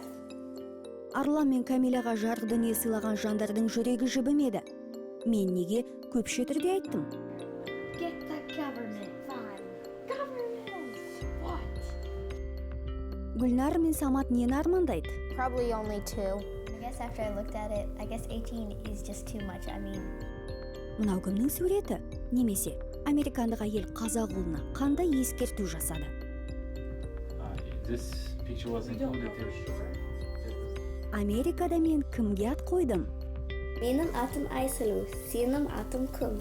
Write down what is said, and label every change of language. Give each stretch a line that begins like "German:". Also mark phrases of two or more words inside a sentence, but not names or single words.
Kazakh: Арлан мен Камилаға жарық дүние сыйлаған жандардың жүрегі жібімеді. Мен неге көпше түрде айттым? Гүлнар мен Самат нені армандайды?
English: Probably only 2. I guess after I looked at it, I guess 18 is just too much. I mean,
Kazakh: Мынау кімнің суреті? Немесе американдық әйел қазақ ұлына қандай ескерту жасады? Америкада мен кімге ат қойдым? Менің атым Айсылу, сенің атым кім?